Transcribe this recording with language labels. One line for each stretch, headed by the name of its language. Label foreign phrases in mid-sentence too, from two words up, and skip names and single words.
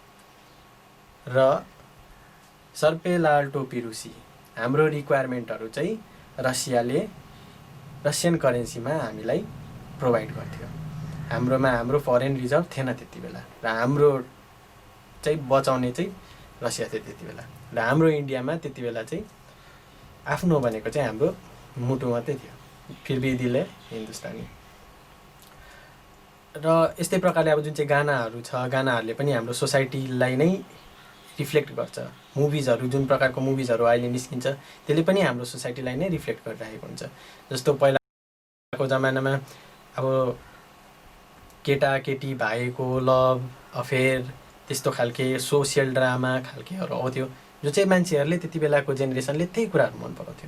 Nepali: र
Hindi: सर्पे लाल टोपी रुसी
Nepali: हाम्रो रिक्वायरमेन्टहरू चाहिँ
English: Russian currency
Nepali: हामीलाई प्रोभाइड गर्थ्यो। हाम्रोमा हाम्रो
English: foreign reserve
Nepali: थिएन त्यति बेला, र हाम्रो चाहिँ बचाउने चाहिँ रसिया थियो त्यति बेला। र हाम्रो इन्डियामा त्यति बेला चाहिँ आफ्नो भनेको चाहिँ हाम्रो मुटु मात्रै थियो,
Hindi: फिर भी दिल है हिन्दुस्तानी।
Nepali: र यस्तै प्रकारले अब जुन चाहिँ गानाहरू छ, गानाहरूले पनि हाम्रो सोसाइटीलाई नै रिफ्लेक्ट गर्छ। मुभिजहरू, जुन प्रकारको मुभिजहरू अहिले निस्किन्छ त्यसले पनि हाम्रो सोसाइटीलाई नै रिफ्लेक्ट गरिरहेको हुन्छ। जस्तो पहिलाको जमानामा अब केटाकेटी भाइको
English: love affair
Nepali: त्यस्तो खालके
English: social drama
Nepali: खालकेहरू आउँथ्यो, जो चाहिँ मान्छेहरूले त्यति बेलाको जेनेरेसनले त्यही कुराहरू मन पराउँथ्यो।